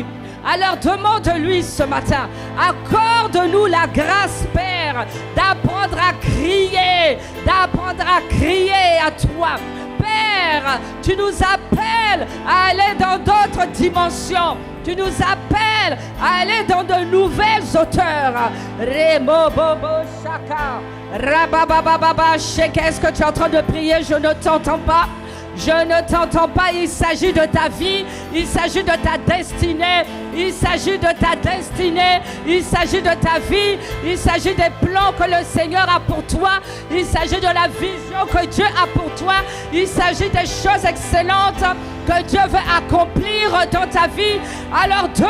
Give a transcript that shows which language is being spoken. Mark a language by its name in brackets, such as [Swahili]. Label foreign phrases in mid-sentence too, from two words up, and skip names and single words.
[French] Alors demande-lui ce matin, accorde-nous la grâce, Père, d'apprendre à crier à toi. Père, tu nous appelles à aller dans d'autres dimensions. Tu nous appelles à aller dans de nouvelles hauteurs. Remo bobo shaka. Rababababa. Est-ce que tu es en train de prier? Je ne t'entends pas. Je ne t'entends pas, il s'agit de ta vie, il s'agit de ta destinée, il s'agit de ta destinée, il s'agit de ta vie, il s'agit des plans que le Seigneur a pour toi, il s'agit de la vision que Dieu a pour toi, il s'agit des choses excellentes que Dieu veut accomplir dans ta vie.